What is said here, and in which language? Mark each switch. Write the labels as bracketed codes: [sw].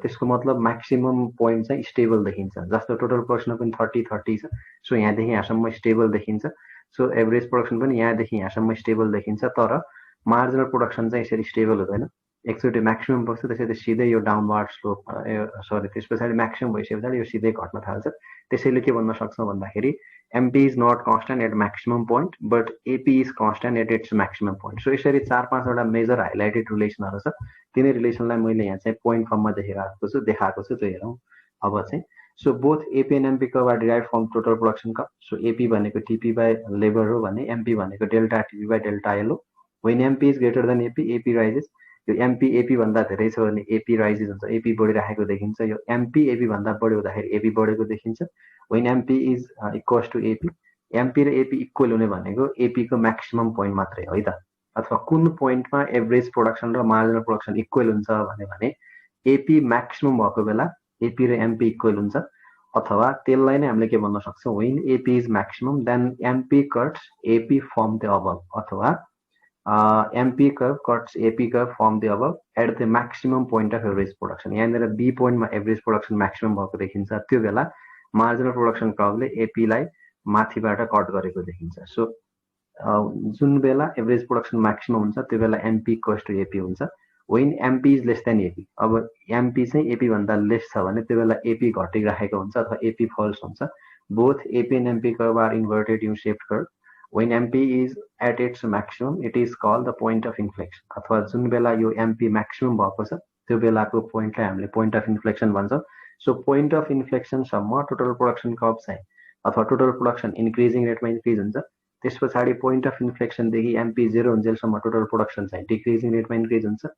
[ne] त्यसको मतलब maximum point चाहिँ स्टेबल देखिन्छ। जस्तो टोटल प्रोडक्सन पनि 30 छ, सो यहाँदेखि यहाँसम्म स्टेबल देखिन्छ। सो एभरेज प्रोडक्सन पनि यहाँदेखि यहाँसम्म स्टेबल देखिन्छ, तर मार्जिनल प्रोडक्सन चाहिँ यसरी स्टेबल हुँदैन। एकचोटि म्याक्सिमम बस्छ, त्यसरी सिधै यो डाउनवार्ड स्लोप त्यस पछाडि म्याक्सिमम भइसके पछाडि यो सिधै घट्न थाल्छ। त्यसैले के भन्न सक्छौँ भन्दाखेरि [en] MP is not constant at maximum point, but AP is constant at its maximum point. [ne] So यसरी 4-5 वटा मेजर हाइलाइटेड रिलेसनहरु छ। तिनै रिलेसनलाई मैले यहाँ चाहिँ पोइन्ट फर्ममा देखाएको छु, त्यो हेरौँ अब चाहिँ। [en] So both AP and MP curve are derived from total production curve. So AP भनेको TP by labor हो भने MP भनेको delta TP by delta L हो। When MP is greater than AP, AP rises. [ne] यो MP AP भन्दा धेरै छ भने एपी राइजेस हुन्छ, एपी बढिरहेको देखिन्छ। यो एमपी एपी भन्दा बढी हुँदाखेरि एपी बढेको देखिन्छ। [en] when MP is equals to AP, [ne] MP र एपी इक्वल हुने भनेको एपी को म्याक्सिमम पोइन्ट मात्रै हो है त। अथवा कुन पोइन्टमा एभरेज प्रोडक्सन र मार्जिनल प्रोडक्सन इक्वल हुन्छ भने एपी म्याक्सिमम भएको बेला एपी र एमपी इक्वल हुन्छ। अथवा त्यसलाई नै हामीले के भन्न सक्छौँ, [en] when AP is maximum then MP cuts AP from the above, अथवा MP curve cuts AP curve from the above at the maximum point of average production। [ne] यहाँनिर B point मा एभरेज प्रोडक्सन म्याक्सिमम भएको देखिन्छ, त्यो बेला मार्जिनल प्रोडक्सन कर्वले AP लाई माथिबाट cut गरेको देखिन्छ। सो जुन बेला एभरेज प्रोडक्सन म्याक्सिमम हुन्छ त्यो बेला MP इक्वल्स टु AP हुन्छ। [en] when MP is less than AP, [ne] अब MP चाहिँ AP भन्दा लेस छ भने त्यो बेला AP घटिरहेको हुन्छ अथवा AP फल्स हुन्छ। [en] Both AP and MP curve are inverted U shaped curve। when MP is at its maximum it is called the point of inflection। [ne] अथवा जुन बेला यो MP maximum भएको छ त्यो बेलाको पोइन्टलाई हामीले point of inflection भन्छौँ। सो point of inflection सम्म टोटल प्रोडक्सन कर्व चाहिँ अथवा टोटल प्रोडक्सन इन्क्रिजिङ रेटमा इन्क्रिज हुन्छ। त्यस पछाडि point of inflection देखि MP 0 हुन्जेलसम्म टोटल प्रोडक्सन चाहिँ डिक्रिजिङ रेटमा इन्क्रिज हुन्छ।